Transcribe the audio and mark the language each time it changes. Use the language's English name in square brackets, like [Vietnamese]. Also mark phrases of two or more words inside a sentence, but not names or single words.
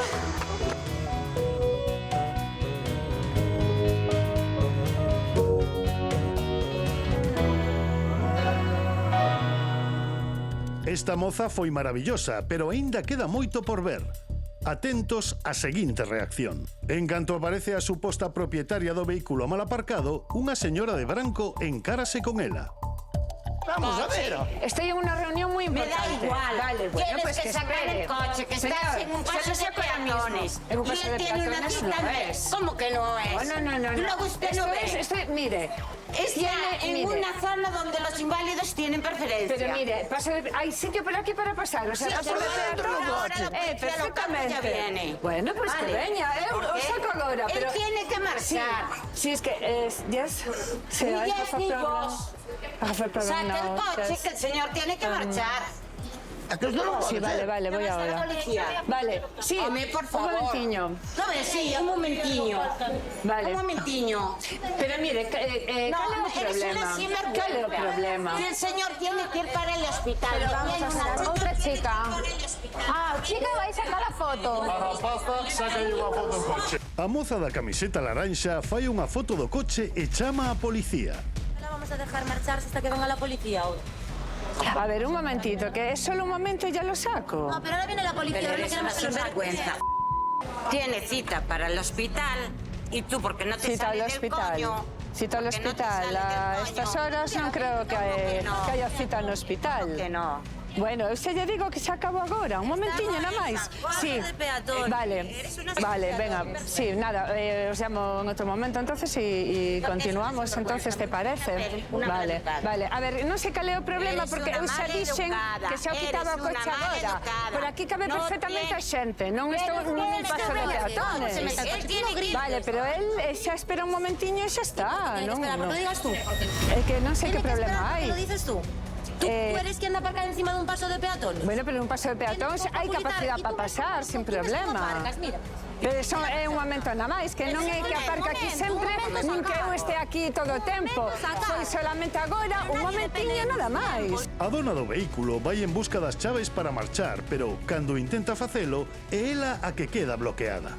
[Galician] Esta moza foi maravillosa, pero aínda queda moito por ver. Atentos á seguinte reacción. En canto aparece a suposta propietaria do vehículo mal aparcado, unha señora de branco encárase con ela. [Spanish] Vamos a ver. Estoy en una reunión muy Me importante. da igual. Vale, bueno, Tienes pues que sacar espere. el coche, que estás Señor, en un paso se lo de saco ahora mismo. peatones. En un Y paso él de tiene una peatones cita. no es. ¿Cómo que no es? No. Luego usted no ve. Mire. Está en mire. una zona donde los inválidos tienen preferencia. Pero mire, hay sitio por aquí para pasar, o sea, Sí, paso de pero peatones. ahora la policía Perfectamente. local ya viene. Bueno, pues que Vale. [Galician] veña, [Spanish] ¿Por [Galician] os [Spanish] qué? [Galician] saco agora, [Spanish] Él [Galician] pero... [Spanish] tiene que marchar. Sí, es que, yes, sí, Ni hay yes que ni hacer vos. problem, Saca el no, coche, yes. que el señor tiene que marchar. Es que esto no Sí, puede vale, ser. voy ¿Dónde está la ahora. policía? Vale, sí, [Galician] Home, [Spanish] por favor. [Galician] un momentiño. Home, sí, un momentiño. Vale. Un momentiño. Pero mire, ¿cal é o [Spanish] eres [Galician] problema? [Spanish] una sinvergüenza. [Galician] ¿Cal é o problema? [Spanish] Que el señor tiene que ir para el hospital. [Galician] Pero [Spanish] Y [Galician] vamos [Spanish] hay [Galician] a [Spanish] una [Galician] ver, [Spanish] chica [Galician] outra [Spanish] que tiene que [Galician] chica. [Spanish] ir para el hospital. [Galician] Ah, chica, vai sacar a foto. A rapaza saca unha foto do coche. A moza da camiseta laranxa fai unha foto do coche e chama a policía. [Spanish] La vamos a dejar marcharse hasta que venga la policía ahora. A ver, un momentito, que es solo un momento y ya lo saco. No, pero ahora viene la policía. Pero ahora eres una queremos que nos sinvergüenza. Tiene cita para el hospital y tú, porque no te Cita sale al del hospital. coño. Cita al Porque no te hospital. sale del [Galician] A [Spanish] coño. [Galician] estas horas non creo que, no? [Spanish] que haya cita [Galician] no hospital. [Spanish] Que no. [Galician] Bueno, eu se lle digo que se acabou agora, un momentiño nada máis. [Spanish] Sí, de peatón. vale, vale, venga, sí, nada, os llamo en otro momento entonces y continuamos entonces, ¿te parece? Vale, vale. [Galician] A ver, non sei cal é o problema [Spanish] Eres [Galician] porque unha eu xa mal dixen educada, que xa o quitaba o eres unha coche mal agora. educada. Por aquí cabe [Spanish] No [Galician] perfectamente a [Spanish] tiene- [Galician] xente, non estou [Spanish] Pero [Galician] nun [Spanish] tienes [Galician] paso [Spanish] que [Galician] de [Spanish] ver, [Galician] peatones. [Spanish] él tiene que ir. [Galician] Vale, pero él xa espera un momentiño e xa está, [Spanish] Tiene que [Galician] non? [Spanish] esperar, ¿por qué lo digas tú? [Galician] É que non sei que [Spanish] Tiene que esperar, [Galician] problema [Spanish] ¿por qué [Galician] hai. [Spanish] lo dices tú? ¿Tú eres quien anda aparcada encima de un paso de peatones? [Galician] Bueno, pero en un paso de peatóns hai capacidade para pasar, sin problema. Mira. Pero eso é un momento nada máis, que non é que aparca aquí sempre, nin que eu este aquí todo o tempo. Foi solamente agora, un momentiño nada máis. A dona do vehículo vai en busca das chaves para marchar, pero cando intenta facelo, é ela a que queda bloqueada.